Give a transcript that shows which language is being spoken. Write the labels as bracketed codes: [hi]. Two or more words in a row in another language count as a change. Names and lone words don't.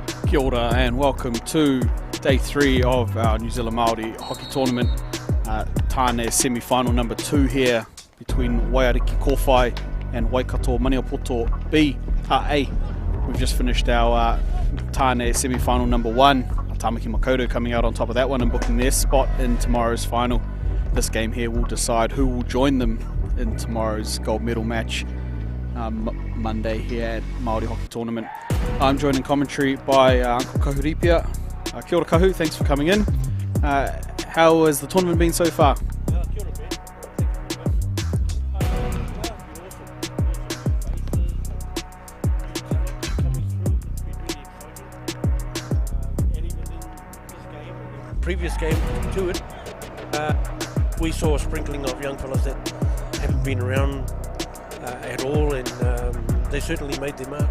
[mi] Kia ora [en] and welcome to day 3 of our New Zealand Māori hockey tournament. Tāne semi-final number 2 here between Waiariki Kōwhai and Waikato Maniapoto B, A. We've just finished our Tāne semi-final number 1. Tāmaki Makaurau coming out on top of that one and booking their spot in tomorrow's final. This game here will decide who will join them in tomorrow's gold medal match Monday here at Māori Hockey Tournament. I'm joined in commentary by Uncle Kahuripia. [mi] Kia ora Kahu, [en] thanks for coming in. How has the tournament been so far? [mi] Kia ora, [en] Ben. Previous game to it, we saw a sprinkling of young fellas that haven't been around at all, and they certainly made their mark.